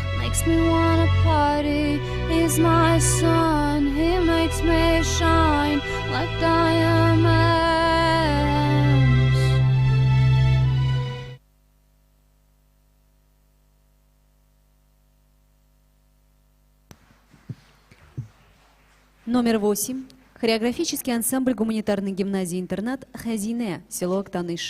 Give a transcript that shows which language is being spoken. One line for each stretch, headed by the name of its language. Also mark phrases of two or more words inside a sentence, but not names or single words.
English: makes me wanna party. He's my sun, he makes me shine like diamonds.
Russian: Номер 8. Хореографический ансамбль гуманитарной гимназии-интернат «Хазине», село Актаныш.